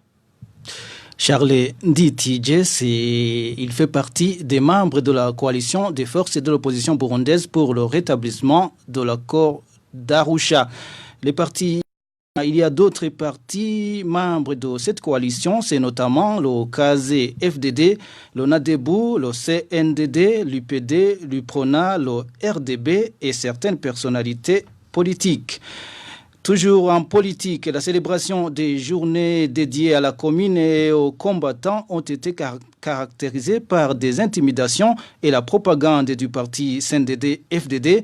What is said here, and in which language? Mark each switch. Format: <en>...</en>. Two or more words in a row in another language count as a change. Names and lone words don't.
<fr>Charles Nditidje, il fait partie des membres de la coalition des forces de l'opposition burundaise pour le rétablissement de l'accord d'Arusha. Il y a d'autres partis membres de cette coalition, c'est notamment le KZ-FDD, le NADEBU, le CNDD, l'UPD, l'UPRONA, le RDB et certaines personnalités politiques. Toujours en politique, la célébration des journées dédiées à la commune et aux combattants ont été caractérisées par des intimidations et la propagande du parti CNDD-FDD.</fr>